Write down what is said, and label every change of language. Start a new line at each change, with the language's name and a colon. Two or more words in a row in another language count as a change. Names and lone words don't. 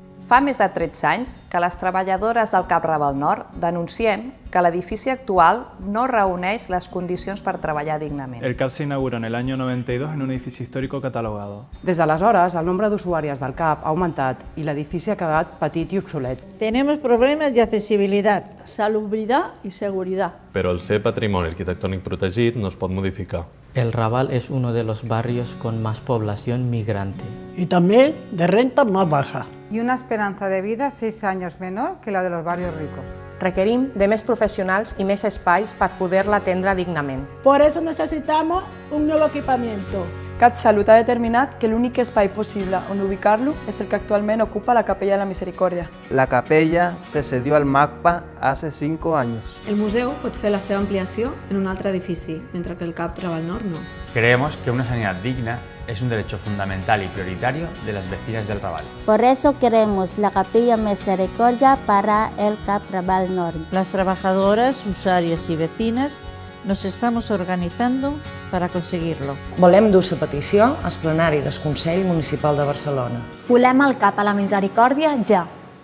Catalan: Fa més de 13 anys que les treballadores del CAP Raval Nord denunciem que l'edifici actual no reuneix les condicions per treballar dignament.
Spanish: El CAP se inauguró en el año 92 en un edificio histórico catalogado.
Catalan: Des d'aleshores, el nombre d'usuàries del CAP ha augmentat i l'edifici ha quedat petit i obsolet.
Spanish: Tenemos problemas de accesibilidad, salubridad y seguridad.
Catalan: Pero al ser patrimoni arquitectònic protegit no es pot modificar.
Spanish: El Raval es uno de los barrios con más población migrante. Y también de renta más baja. Y una esperanza de vida 6 años menor que la de los barrios ricos.
Catalan: Requerim de més professionals i més espais per poder-la atendre dignament.
Spanish: Por eso necesitamos un nuevo equipamiento.
Catalan: CatSalut ha determinat que l'únic espai possible on ubicar-lo és el que actualment ocupa la Capella de la Misericòrdia.
Spanish: La capella se cedió al MACPA hace 5 años.
Catalan: El museu pot fer la seva ampliació en un altre edifici, mentre que el CAP Raval Nord no.
Spanish: Creemos que una sanidad digna es un derecho fundamental y prioritario de las vecinas del Raval. Por eso queremos la Capilla Misericordia para el CAP Raval Nord. Las trabajadoras, usuarias y vecinas nos estamos organizando para conseguirlo.
Catalan: Volem dur la petició al plenari del Consell Municipal de Barcelona. Volem el CAP a la Misericòrdia ja.